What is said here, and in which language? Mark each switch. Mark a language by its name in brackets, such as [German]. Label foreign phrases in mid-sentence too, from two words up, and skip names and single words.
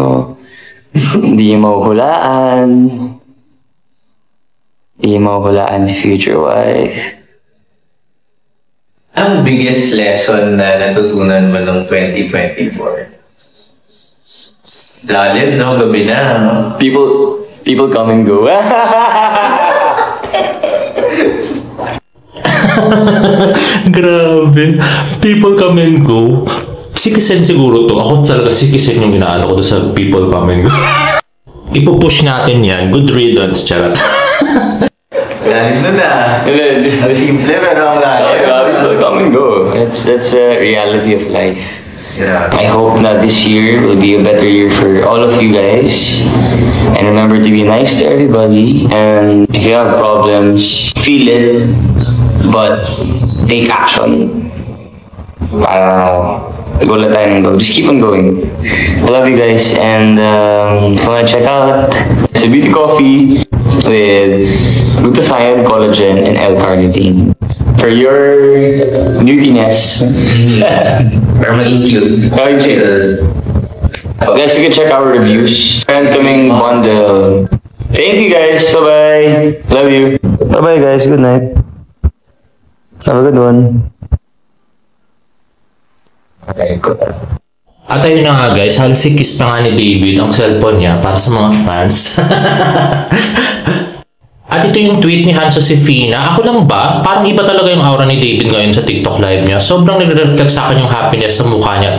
[Filipino] Hindi nyo mahuhulaan. Hindi nyo mahuhulaan si future wife. Ang [English] biggest lesson [Filipino] na natutunan mo noong 2024? Lalim, no? Gabi na. [English] People come and go. [Filipino] Grabe. [English] People come and go. [Filipino] Sikisen siguro to. Ako talaga sikisen yung inaano ko doon sa [English] people come and go. [Filipino] Ipupush natin yan. [English] Good riddance, charot. [Filipino] Lalim na na. Simple pero ang lalim. [English] People come and go. That's a reality of life. Yeah. I hope that this year will be a better year for all of you guys. And remember to be nice to everybody. And if you have problems, feel it, but take action. [Filipino] Go tayo ng go. [English] Just keep on going. I love you guys. And if you wanna check out, it's a beauty coffee with glutathione, collagen, and L-carnitine. For your newtiness. [Filipino] Pero maging cute. [English] Very chill. Guys, you can check our reviews. And coming bundle. Thank you guys. Bye-bye. Love you. Bye-bye guys. Good night. Have a good one. Okay, good. [Filipino] At ayun na nga guys, halos sikis pa nga ni David ang cellphone niya para sa mga fans. At ito yung tweet ni Hanso Sifina. Ako lang ba? Parang iba talaga yung aura ni David ngayon sa TikTok live niya. Sobrang nire-reflect sa akin yung happiness sa mukha niya.